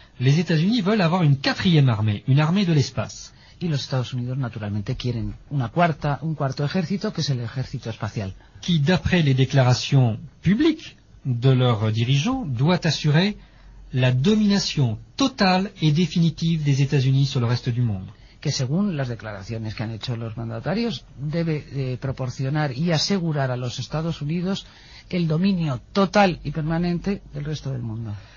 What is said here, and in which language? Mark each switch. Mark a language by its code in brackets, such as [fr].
[fr] Les États-Unis veulent avoir une quatrième armée, une armée de l'espace. [es] Y los Estados Unidos naturalmente quieren un cuarto ejército, que es el ejército espacial. [fr] Qui, d'après les déclarations publiques de leurs dirigeants, doit assurer la domination totale et définitive des États-Unis sur le reste du monde. [es] Que según las declaraciones que han hecho los mandatarios, debe proporcionar y asegurar a los Estados Unidos el dominio total y permanente del resto del mundo.